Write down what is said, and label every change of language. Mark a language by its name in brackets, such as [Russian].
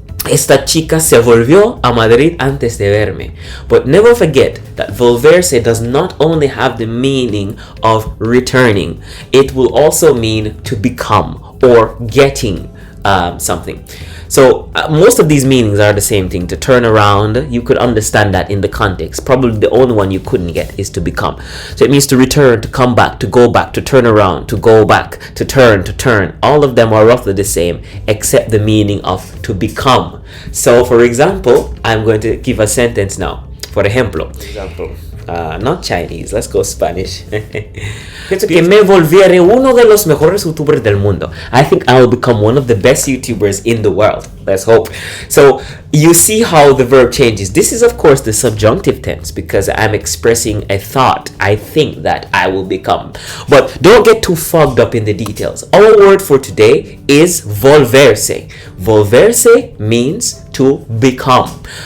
[Spanish] Esta chica se volvió a Madrid antes de verme. [English] But never forget that vulverse does not only have the meaning of returning, it will also mean to become or getting something. So most of these meanings are the same thing. To turn around, you could understand that in the context. Probably the only one you couldn't get is to become. So it means to return, to come back, to go back, to turn around, to go back, to turn. All of them are roughly the same, except the meaning of to become. So for example, I'm going to give a sentence now. For ejemplo, not Chinese, let's go Spanish. [Spanish] Pienso que me volveré uno de los mejores youtubers del mundo. [English] I think I will become one of the best YouTubers in the world. Let's hope. So you see how the verb changes. This is of course the subjunctive tense, because I'm expressing a thought. I think that I will become. But don't get too fogged up in the details. Our word for today is volverse. Volverse means to become.